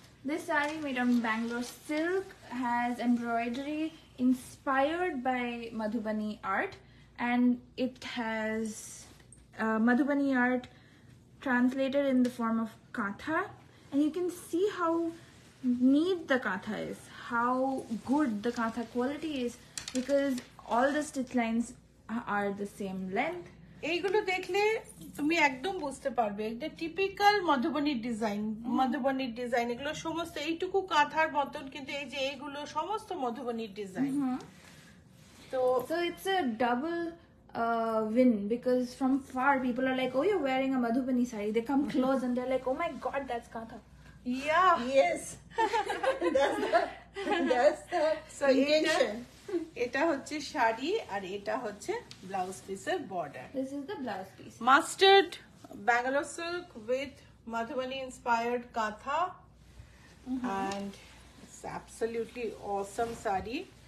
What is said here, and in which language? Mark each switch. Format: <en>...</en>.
<en>This saree made on Bangalore silk has embroidery inspired by Madhubani art, and it has Madhubani art translated in the form of katha, and you can see how neat the katha is, how good the katha quality is, because all the stitch lines are the same length.</en> <bn>এইগুলো দেখলে তুমি একদম বুঝতে পারবে এটা typical মধুবনীর design, এগুলো সমস্ত এইটুকু কাঁথার মতন, কিন্তু এই যে এইগুলো সমস্ত মধুবনীর design.</bn> <en>So it's a double win, because from far people are like, "Oh, you're wearing a Madhubani saree." They come close and they're like, "Oh my God, that's katha." Yeah. yes. that's the So intention.</en> <bn>এটা হচ্ছে শাড়ি আর এটা হচ্ছে blouse পিসের border.</bn> <en>This is the blouse piece. Mustard Bangalore silk with Madhubani inspired katha, and it's absolutely awesome saree.</en>